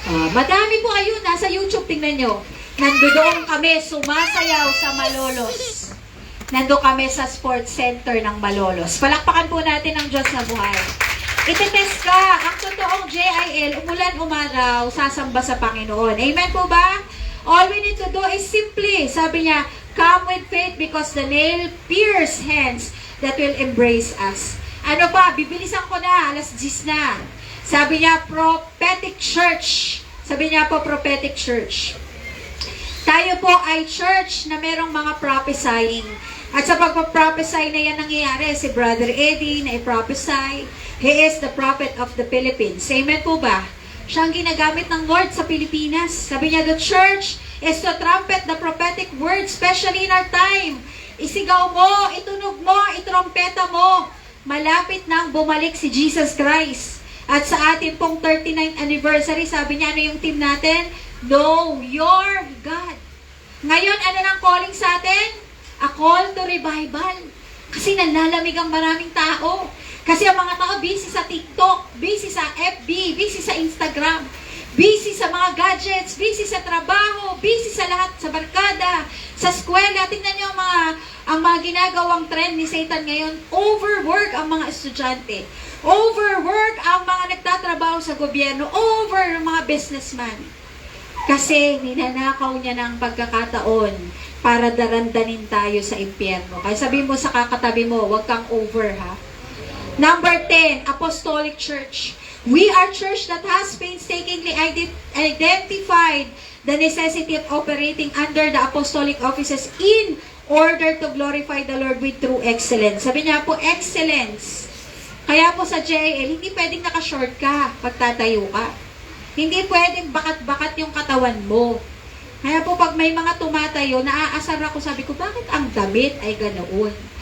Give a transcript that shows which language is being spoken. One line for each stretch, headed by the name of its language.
Filipino: Madami po ayun, nasa YouTube, tingnan nyo. Nandoon kami, sumasayaw sa Malolos. Nando kami sa sports center ng Malolos. Palakpakan po natin ang Diyos na buhay. Itetest ka, ang totoong JIL, umulan umaraw, sasamba sa Panginoon. Amen po ba?
English: All we need to do is simply,
Filipino: sabi niya,
English: come with faith because the nail-pierced hands that will embrace us.
Filipino: Ano pa, bibilisan ko na, alas 10 na. Sabi niya, prophetic church. Sabi niya po, prophetic church. Tayo po ay church na merong mga prophesying. At sa pagpaprophesy na yan nangyayari, si Brother Eddie na i-prophesy.
English: He is the prophet of the Philippines.
Filipino: Amen po ba? Siya ang ginagamit ng Lord sa Pilipinas. Sabi niya,
English: the church is to trumpet the prophetic word, especially in our time.
Filipino: Isigaw mo, itunog mo, itrompeta mo. Malapit nang bumalik si Jesus Christ. At sa ating pong 39th anniversary, sabi niya, ano yung team natin?
English: Know your God.
Filipino: Ngayon, ano nang calling sa atin?
English: A call to revival.
Filipino: Kasi nanlalamig ang maraming tao. Kasi ang mga tao busy sa TikTok, busy sa FB, busy sa Instagram, busy sa mga gadgets, busy sa trabaho, busy sa lahat, sa barkada, sa eskwela. Tingnan niyo ang mga ginagawang trend ni Satan ngayon. Overwork ang mga estudyante. Overwork ang mga nagtatrabaho sa gobyerno. Over ang mga businessman. Kasi ninanakaw niya ng pagkakataon para darandanin tayo sa impyerno. Kaya sabi mo sa kakatabi mo, huwag kang over, ha?
English: Number 10, Apostolic Church. We are church that has painstakingly identified the necessity of operating under the apostolic offices in order to glorify the Lord with true excellence.
Filipino: Sabi niya po, excellence. Kaya po sa JIL, hindi pwedeng nakashort ka pagtatayo ka. Hindi pwedeng bakat-bakat yung katawan mo. Kaya po pag may mga tumatayo, naaasar ako, sabi ko, bakit ang damit ay ganoon?